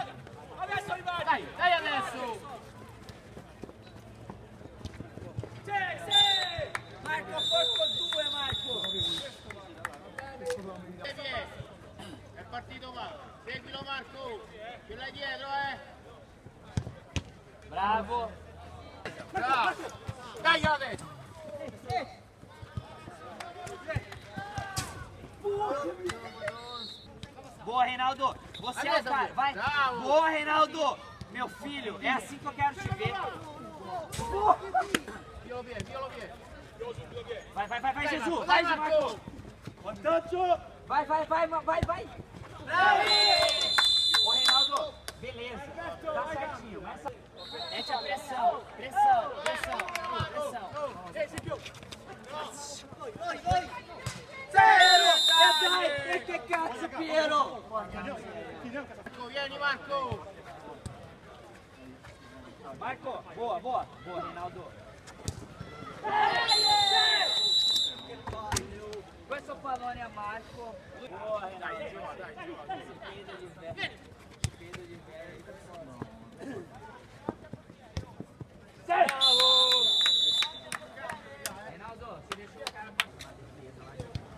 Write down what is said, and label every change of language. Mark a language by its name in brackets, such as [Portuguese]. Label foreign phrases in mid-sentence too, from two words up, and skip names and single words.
[Italian] Adesso arrivati! Dai adesso! Sì! Marco, porco 2, Marco! È partito Marco, seguilo Marco, ce l'hai dietro Bravo! Dai adesso! [Portuguese] Boa, Reinaldo! Você é o cara, vai! [Italian] Bravo. [Portuguese] Boa, Reinaldo! Meu filho, é assim que eu quero te ver! [Italian] Via lo via! [Portuguese] Vai, Jesus! Vai, Marco! [Italian] Vantaggio! Vai! Bravo! [Portuguese] Ô, Reinaldo, beleza, tá certinho, mete a pressão, [Italian] E che cazzo, Piero! Vieni Marco! [Portuguese] Marco, boa, Reinaldo. [Italian] Questo pallone a Marco. [Portuguese] Boa, Reinaldo. [Italian] Dai. [Portuguese] Peso de velho. [Italian] Bravo! [Portuguese] Reinaldo, você deixou o cara passar na defesa lá.